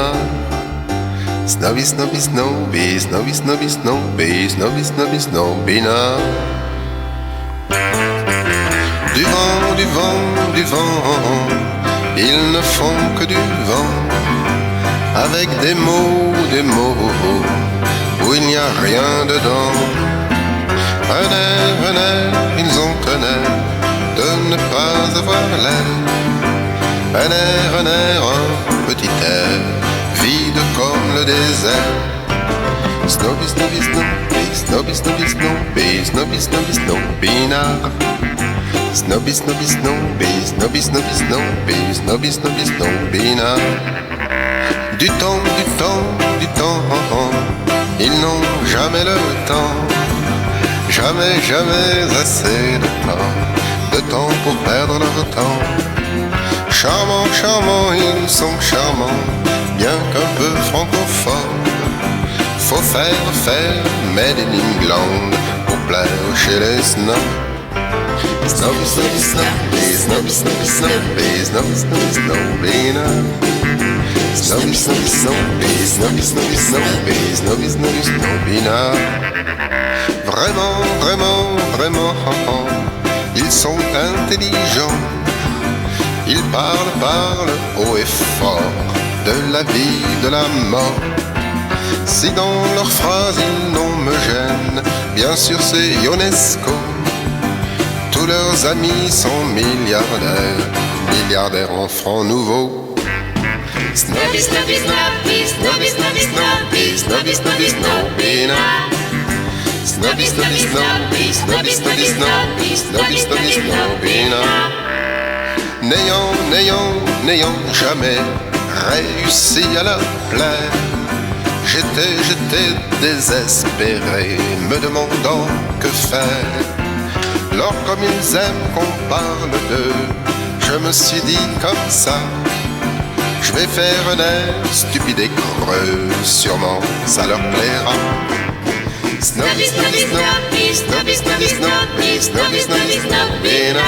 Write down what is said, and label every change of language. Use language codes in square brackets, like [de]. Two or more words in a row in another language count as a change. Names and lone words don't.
[fr] Snobby, snobby, snobby, snobby, snobby, snobby, snobby, snobby, snobina. Du vent, du vent, du vent, ils ne font que du vent, avec des mots, où il n'y a rien dedans. Un air, ils ont un air de ne pas avoir l'air. Un air, un petit air, vide comme le désert. Snobby, snobby, snobby, snobby, snobby, snobby, snobby, snobby, snobina. Snobby, snobby, snobby, snobby, snobby, snobby, snobby, snobby, snobina. Du temps, ils n'ont jamais le temps. Jamais, jamais assez de temps pour perdre leur temps. Charmants, charmants, ils sont charmants, bien qu'un peu francophones. Faut faire, [en] made in England, [fr] pour plaire chez les snobs. Snobby, snobby, snobby, snobby, snobby, snobby, snobby, snobby, snobby, Snobby, snobby, snobby, snobby, snobby, snobby, snobby, snobby, snobina. Vraiment, vraiment, vraiment, ils sont intelligents. Ils parlent haut et fort de la vie, de la mort. Si dans leurs phrases ils n'homogènent, bien sûr c'est Ionesco. Tous leurs amis sont milliardaires, milliardaires en francs nouveaux. Snobby, snobby, snobby, snobby, snobby, snobby, snobby, snobby, snobina. Snobby, snobby, snobby, snobby, snobby, snobby, snobby, snobby, snobina. N'ayant jamais réussi à leur plaire, j'étais désespéré, me demandant que faire. Lors comme ils aiment qu'on parle d'eux, je me suis dit comme ça, je vais faire un air stupide et creux, sûrement ça leur plaira. Snobby, snobby, snobby, snobby, snobby, snobby, snobby, snobby, snobina.